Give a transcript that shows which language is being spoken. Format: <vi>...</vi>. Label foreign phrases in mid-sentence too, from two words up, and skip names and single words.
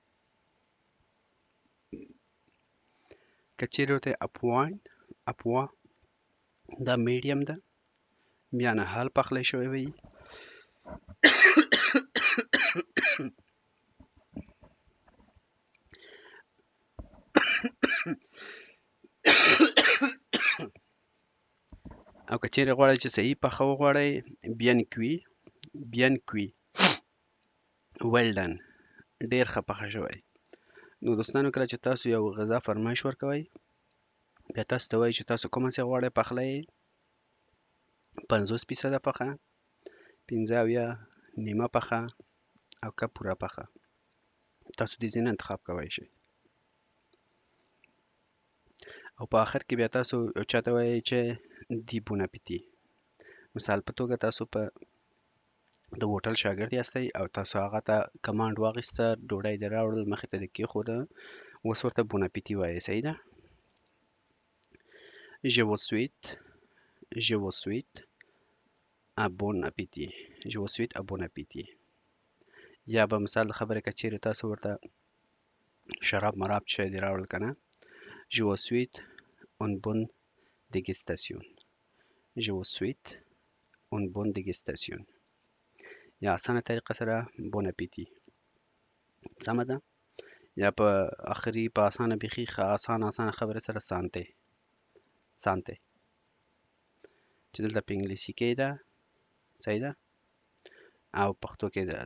<ps>که چیرې ورته اپوا دا میډیم ده، بیا نه حال پخلی شوی وي. او که چیرې غواړئ چې صحیح پخه وغواړئ،</ps> <fr>bien cuit</fr> <en>well done،</en> <ps>ډیر ښه پخه شوی. نو دوستانو کله چې تاسو یو غذا فرمایش ورکوئ، بیا تاسو ته وایي چې تاسو کومه څه غواړئ پخلی، 50% پخه، 15 نیمه پخه او که پوره پخه. تاسو دې ځینې انتخاب کولی شئ. او په آخر کې بیا تاسو یو چاته وایئ چې دی</ps> <fr>bon appétit.</fr> <ps>مثال په توګه تاسو په د هوټل شاګرد یاستئ او تاسو هغه ته کمانډ واخیسته، ډوډۍ دې راوړل، مخې ته دې کېښوده، اوس ورته</ps> <fr>bon appétit</fr> <ps>وایئ. صحیح ده؟</ps> <fr>Je vous souhaite un bon appétit. Je vous souhaite un bon appétit.</fr> <ps>یا به مثال د خبرې که چیرې تاسو ورته شراب مراب چای دې راوړل که نه،</ps> <fr>Je vous souhaite une bonne dégustation. Je vous souhaite une bonne dégustation.</fr> <ps>یا اسانه طریقه سره</ps> <fr>bon appétit.</fr> <ps>سمه ده؟ یا په آخري په اسانه بیخي اسانه خبره سره سانته چې دلته په انګلیسي کې ده. صحیح ده؟ او پښتو کې ده.</ps>